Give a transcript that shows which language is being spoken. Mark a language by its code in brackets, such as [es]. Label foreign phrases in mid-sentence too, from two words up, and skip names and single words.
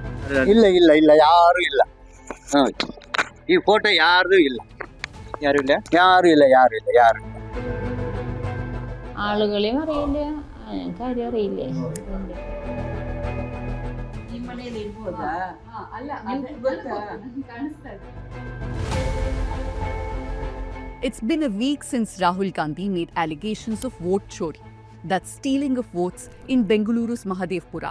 [kn] ಇಲ್ಲ ಇಲ್ಲ ಇಲ್ಲ ಯಾರು ಇಲ್ಲ. ಈ ಫೋಟೋ ಯಾರ್ದು ಇಲ್ಲ. ಯಾರು ಇಲ್ಲ. [ml] ആളുകളെയും അറിയില്ല, കാര്യം അറിയില്ലേ. [en] It's been a week since Rahul Gandhi made allegations of vote chori, that's stealing of votes in Bengaluru's Mahadevpura.